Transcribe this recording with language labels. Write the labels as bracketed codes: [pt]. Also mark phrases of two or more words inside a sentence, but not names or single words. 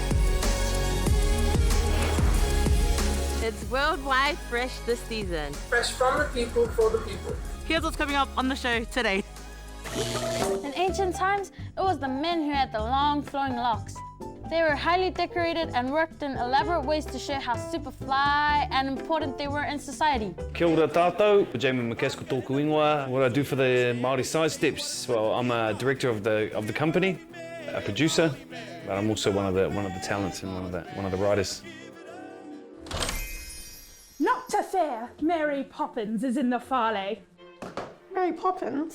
[en] It's worldwide Fresh this season. Fresh from the people, for the people. Here's what's coming up on the show today. In ancient times, it was the men who had the long flowing locks. They were highly decorated and worked in elaborate ways to show how super fly and important they were in society. [mi] Kia ora tātou, Jamie McCaskill tōku ingoa. [en] What I do for the Maori Sidesteps, well, I'm a director of the company, a producer, but I'm also one of the talents and one of the writers. Not to fear, Mary Poppins is in the fale. Mary Poppins?